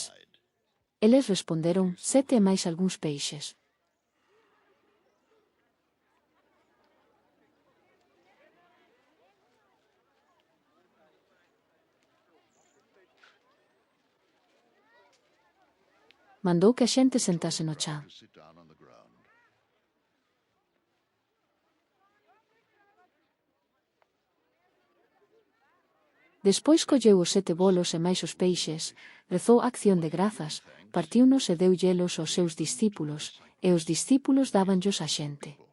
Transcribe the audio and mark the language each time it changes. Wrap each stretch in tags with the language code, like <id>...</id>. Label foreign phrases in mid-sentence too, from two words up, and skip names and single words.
<gl>Eles responderon: 7 e máis algúns peixes. Mandou que a xente sentase no chan.</gl> <en>To sit down on the ground.</en> <gl>Despois colleu os 7 bolos e máis os peixes, rezou acción de grazas, partiunos e deu hielos aos seus discípulos, e os discípulos dábanllos á xente.</gl>